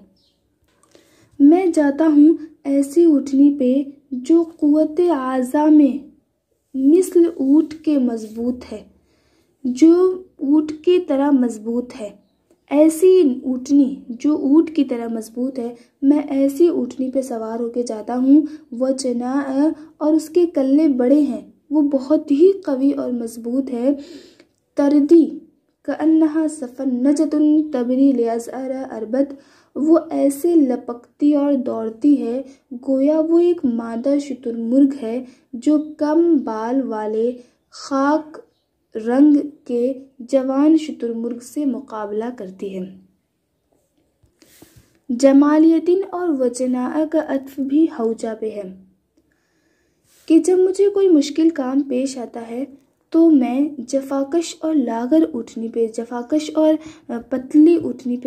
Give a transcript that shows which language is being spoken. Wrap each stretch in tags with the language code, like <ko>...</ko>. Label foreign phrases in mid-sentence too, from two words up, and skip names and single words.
<ur>میں جاتا ہوں ایسی اونٹنی پہ جو قوت اعضاء میں مثل اونٹ کے مضبوط ہے، جو اونٹ کی طرح مضبوط ہے. ایسی اونٹنی جو اونٹ کی طرح مضبوط ہے، میں ایسی اونٹنی پہ سوار ہو کے جاتا ہوں. وہ چنا اور اس کے کلے بڑے ہیں، وہ بہت ہی قوی اور مضبوط ہے.</ur> <ar>تردی کانہا سفنجۃ تبری لیزار اربد</ar> <ur>وہ ایسے لپکتی اور دوڑتی ہے گویا وہ ایک مادہ شتر مرغ ہے جو کم بال والے خاک رنگ کے جوان شتر مرغ سے مقابلہ کرتی ہے۔ جمالیتن اور وجناء کا عطف بھی ہوجا پہ ہے کہ جب مجھے کوئی مشکل کام پیش آتا ہے تو میں جفاکش اور لاغر جفاکش اور پتلی اونٹنی پہ</ur>